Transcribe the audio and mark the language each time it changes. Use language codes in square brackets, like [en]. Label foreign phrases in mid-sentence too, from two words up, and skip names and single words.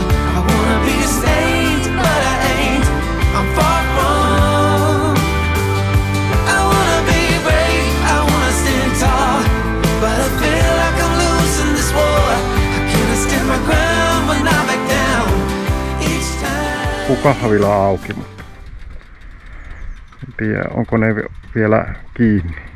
[en] I wanna be a saint, but I ain't. I'm far from. I wanna be brave, I wanna stand tall, but I feel like I'm losing this war. How can I stand my ground when I back down each time? [fi] Kahvila auki, mutta en tiedä, onko ne vielä kiinni.